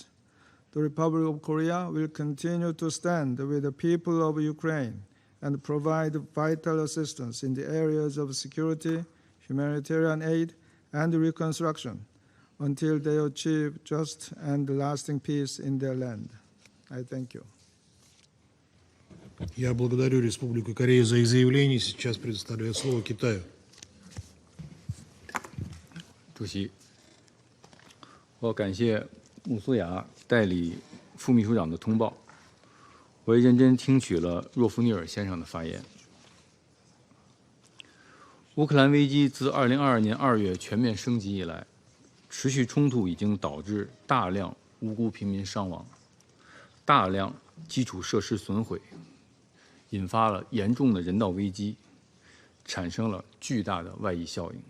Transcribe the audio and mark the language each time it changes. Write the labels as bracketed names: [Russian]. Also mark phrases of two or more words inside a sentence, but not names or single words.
[English] The Republic of Korea will continue to stand with the people of Ukraine and provide vital assistance in the areas of security, humanitarian aid, and reconstruction until they achieve just and lasting peace in their land. I thank you. [Russian] Я благодарю Республику Корея за их заявление. Сейчас предоставляю слово Китаю. [Chinese] 主席，我感谢穆苏雅代理副秘书长的通报。我也认真听取了若夫尼尔先生的发言。乌克兰危机自2022年2月全面升级以来，持续冲突已经导致大量无辜平民伤亡，大量基础设施损毁，引发了严重的人道危机，产生了巨大的外溢效应。